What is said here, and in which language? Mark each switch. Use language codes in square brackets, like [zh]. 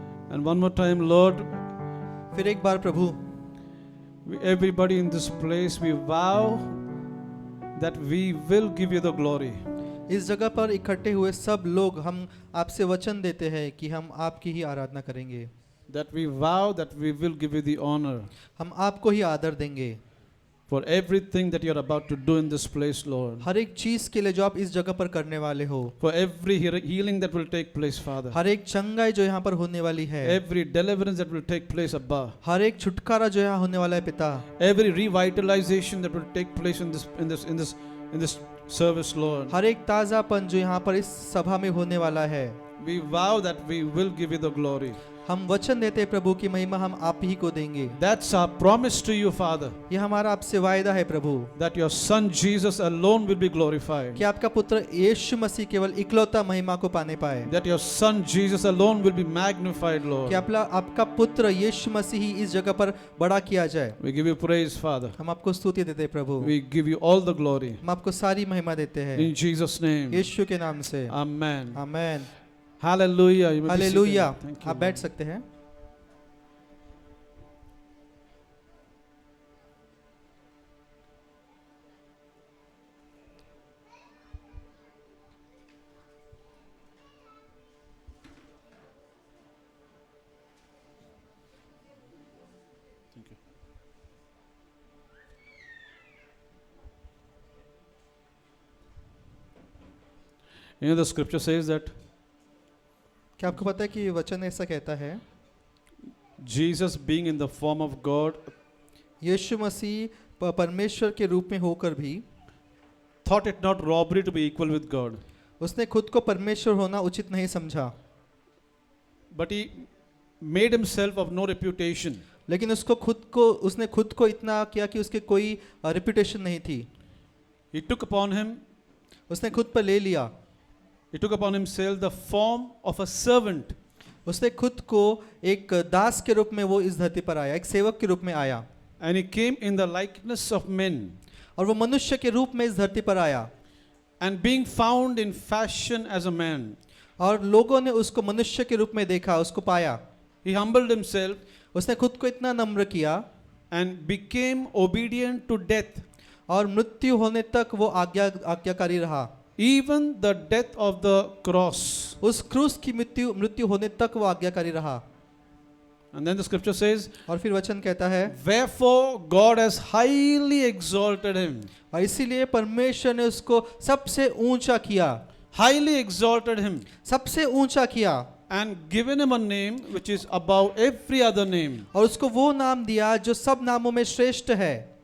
[en] And one more time, Lord, [hi] फिर एक बार प्रभु, [en] everybody in this place, we vow that we will give you the glory. [hi] इस जगह पर इकट्ठे हुए सब लोग हम आपसे वचन देते हैं कि हम आपकी ही आराधना करेंगे, [en] That we vow that we will give you the honor [hi] हम आपको ही आदर देंगे [en] for everything that you're about to do in this place, Lord. [hi] हर एक चीज के लिए जो आप इस जगह पर करने वाले हो, [en] For every healing that will take place, Father. [hi] हर एक चंगाई जो यहाँ पर होने वाली है, [en] Every deliverance that will take place, Abba. [hi] हर एक छुटकारा जो यहाँ होने वाला है पिता, [en] Every revitalization that will take place in this service, Lord. [hi] हर एक ताजापन जो यहाँ पर इस सभा में होने वाला है, [en] We vow that we will give you the glory. [hi] हम वचन देते हैं प्रभु की महिमा हम आप ही को देंगे। [en] That's our promise to you, Father, [hi] ये हमारा आपसे वायदा है प्रभु [en] that your Son Jesus alone will be glorified. [hi] कि आपका पुत्र यीशु मसीह केवल इकलौता महिमा को पाने पाए, [en] That your Son Jesus alone will be magnified, [hi] कि [en] Lord. [hi] आपका पुत्र यीशु मसीह ही इस जगह पर बड़ा किया जाए। [en] We give you praise, Father. [hi] हम आपको स्तुति देते हैं प्रभु, [en] We give you all the glory. [hi] हम आपको सारी महिमा देते हैं [en] In Jesus' name. [hi] यीशु के नाम से, [en] Amen. [hi] Amen, [en] Hallelujah. You may be seated. [hi] Hallelujah. [en] Thank you, [hi] आप बैठ [en] Lord. [hi] सकते हैं। [en] You know, the scripture says that [hi] क्या आपको पता है कि ये वचन ऐसा कहता है, [en] Jesus, being in the form of God, [hi] यीशु मसीह परमेश्वर के रूप में होकर भी [en] thought it not robbery to be equal with God, [hi] उसने खुद को परमेश्वर होना उचित नहीं समझा, [en] but he made himself of no reputation. [hi] लेकिन उसने खुद को इतना किया कि उसके कोई रेपुटेशन नहीं थी। [en] He took upon him, [hi] उसने खुद पर ले लिया, [en] he took upon himself the form of a servant, [hi] उसने खुद को एक दास के रूप में वो इस धरती पर आया, एक सेवक के रूप में आया, [en] and he came in the likeness of men, [hi] और वो मनुष्य के रूप में इस धरती पर आया, [en] and being found in fashion as a man, [hi] और लोगों ने उसको मनुष्य के रूप में देखा, उसको पाया, [en] he humbled himself [hi] उसने खुद को इतना नम्र किया [en] and became obedient to death, [hi] और मृत्यु होने तक वो आज्ञाकारी रहा, [en] even the death of the cross. [hi] उस क्रूस की मृत्यु होने तक वो आज्ञाकारी रहा। [en] And then the scripture says, [hi] और फिर वचन कहता है, [en] wherefore God has highly exalted him, [hi] और इसीलिए परमेश्वर ने उसको सबसे ऊंचा किया, [en] highly exalted him, [hi] सबसे ऊंचा किया, [en] and given him a name which is above every other name, [hi] और उसको वो नाम दिया जो सब नामों में श्रेष्ठ है,